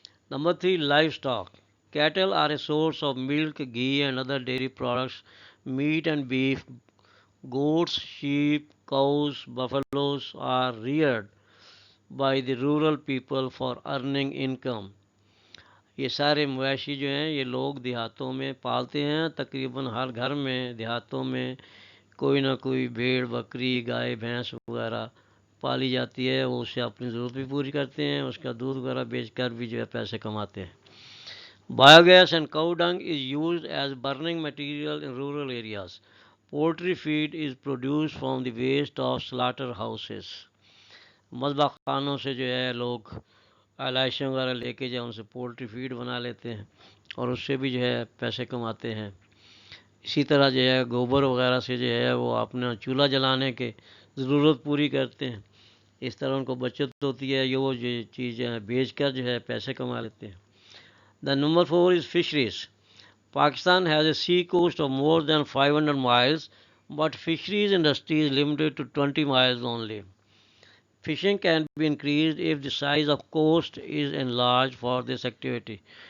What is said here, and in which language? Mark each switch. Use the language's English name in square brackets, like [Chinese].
[English] Number 3, livestock. Cattle are a source of milk, ghee and other dairy products. Meat and beef, goats, sheep, cows, buffaloes are reared by the rural people for earning income. [Hindi] ये सारे मवेशी जो हैं ये लोग देहातों में पालते हैं. तकरीबन हर घर में देहातों में कोई ना कोई भेड़, बकरी, गाय, भैंस वगैरह पाली जाती है. वो उससे अपनी ज़रूरत भी पूरी करते हैं, उसका दूध वगैरह बेचकर भी जो है पैसे कमाते हैं. [English] Biogas and cow dung is used as burning material in rural areas. Poultry feed is produced from the waste of slaughter houses. [Hindi] मजबा खानों से जो है लोग एलाइशें वगैरह लेके जो उनसे पोल्ट्री फीड बना लेते हैं और उससे भी जो है पैसे कमाते हैं. इसी तरह जो है गोबर वगैरह से जो है वो अपना चूल्हा जलाने के ज़रूरत पूरी करते हैं. इस तरह उनको बचत होती है, ये वो जो चीज़ें बेच कर जो है पैसे कमा लेते हैं. [English] The number 4 is fisheries. Pakistan has a sea coast of more than 500 miles, but fisheries industry is limited to 20 miles only. Fishing can be increased if the size of coast is enlarged for this activity.